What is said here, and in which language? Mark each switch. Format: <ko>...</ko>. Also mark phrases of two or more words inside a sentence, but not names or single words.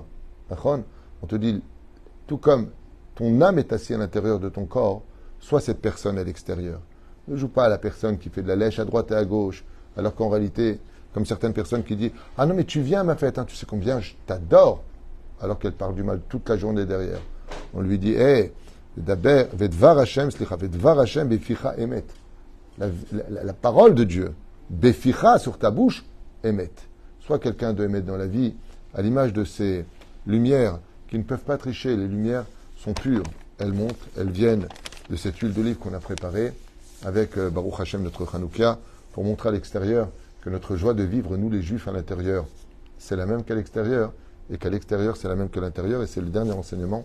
<fr>On te dit, tout comme ton âme est assise à l'intérieur de ton corps, sois cette personne à l'extérieur. Ne joue pas à la personne qui fait de la lèche à droite et à gauche, alors qu'en réalité, comme certaines personnes qui disent « Ah non, mais tu viens à ma fête, hein, tu sais combien je t'adore », alors qu'elle parle du mal toute la journée derrière. On lui dit « Hé,</fr> <he>ודבר השם סליחה ודבר השם בפיך אמת ».</he> <fr>La parole de Dieu, beficha sur ta bouche, emet. Sois quelqu'un de emet dans la vie, à l'image de ces lumières qui ne peuvent pas tricher. Les lumières sont pures, elles montent, elles viennent de cette huile d'olive qu'on a préparée, avec</fr> <he>ברוך השם,</he> <fr>notre Hanouka, pour montrer à l'extérieur que notre joie de vivre, nous les Juifs à l'intérieur, c'est la même qu'à l'extérieur, et qu'à l'extérieur, c'est la même que l'intérieur, et c'est le dernier enseignement.</fr>